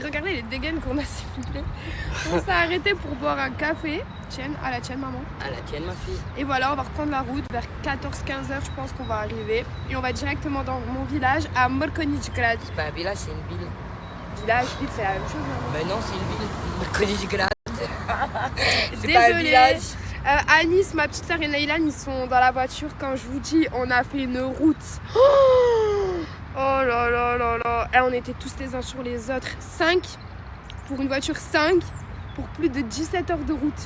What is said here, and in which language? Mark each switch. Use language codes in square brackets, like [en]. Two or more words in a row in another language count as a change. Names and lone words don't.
[fr] Regardez les dégaines qu'on a, s'il vous plaît. On s'est arrêté pour boire un café. Tienne, à la tienne, maman. À la tienne, ma fille. Et voilà, on va reprendre la route vers 14-15 heures, je pense qu'on va arriver. Et on va directement dans mon village, à Mrkonjić-Grad. C'est pas un village, c'est une ville. Village, ville, c'est la même chose, maman. Ben non, c'est une ville. Mrkonjić-Grad. C'est pas un village. Anis, ma petite sœur et Naïlan, ils sont dans la voiture. Quand je vous dis, on a fait une route. Oh là là là là. Et on était tous les uns sur les autres. 5 pour une voiture, 5 pour plus de 17 heures de route.